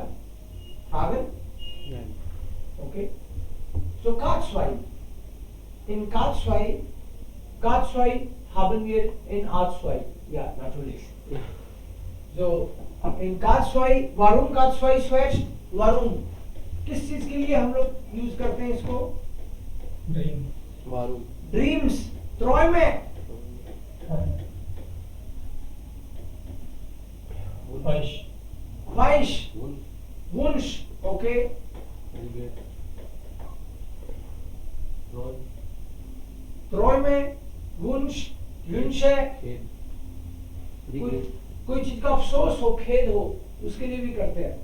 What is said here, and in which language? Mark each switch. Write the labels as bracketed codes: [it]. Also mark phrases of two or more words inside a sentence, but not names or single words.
[de] Haben? Nein. Okay. So K2. In K2 haben wir in A2. Ja, natürlich. So in K2, warum K2 switched? [hi] वारुम किस चीज के लिए हम लोग यूज करते हैं इसको? [en] Dream. [de] Warum? [hi] ड्रीम्स. ट्रॉय में Faish. ख्वाहिश, वुंश. ओके. ट्रॉय में [de] Wunsch, Wünsche, [hi] कोई चीज का अफसोस हो, खेद हो, उसके लिए भी करते हैं.